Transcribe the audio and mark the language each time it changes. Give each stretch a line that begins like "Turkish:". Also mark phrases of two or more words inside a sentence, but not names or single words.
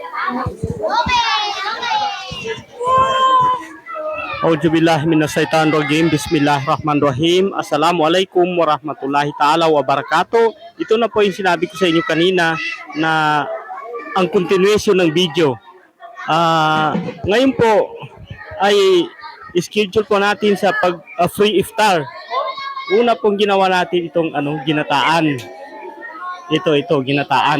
Arabic: أعوذ بالله من الشيطان الرجيم. بسم الله الرحمن الرحيم السلام عليكم ورحمة الله تعالى وبركاته.
Filipino: Ito na po yung sinabi ko sa inyo kanina na ang continuation ng video. Ngayon po ay schedule po natin sa free iftar. Una pong ginawa natin itong ginataan. Ito ginataan.